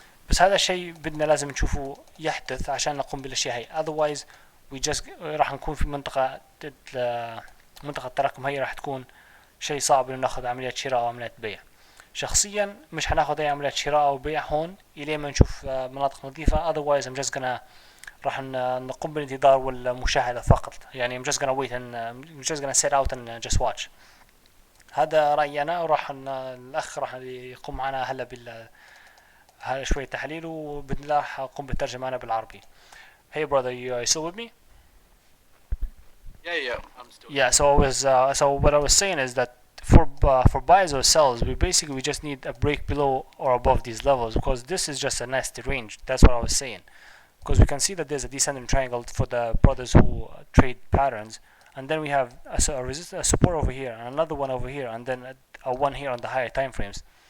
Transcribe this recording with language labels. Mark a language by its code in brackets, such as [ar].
[ar] بس هذا الشيء بدنا لازم نشوفه يحدث عشان نقوم بالاشياء هي. [en] otherwise we just [ar] راح نكون في منطقة التراكم هي، راح تكون شيء صعب انه ناخذ عمليات شراء او عمليات بيع. شخصيا مش حناخذ اي عمليات شراء او بيع هون الين ما نشوف مناطق نظيفة. [en] otherwise I'm just gonna [ar] راح نقوم بالانتظار والمشاهدة فقط، يعني [en] I'm just gonna wait and I'm just gonna sit out and just watch. [ar] هذا رأيي أنا، وراح الأخ راح يقوم معنا هلا هذا شوية تحليل، وبإذن الله راح أقوم بالترجمة أنا بالعربي. [en] Hey brother, you still with me? Yeah, I'm still. Yeah, so what I was saying is that for buys or sells, we just need a break below or above these levels, because this is just a nasty range. That's what I was saying. Because we can see that there's a descending triangle for the brothers who trade patterns, and then we have a support over here and another one over here, and then a one here on the higher time frames.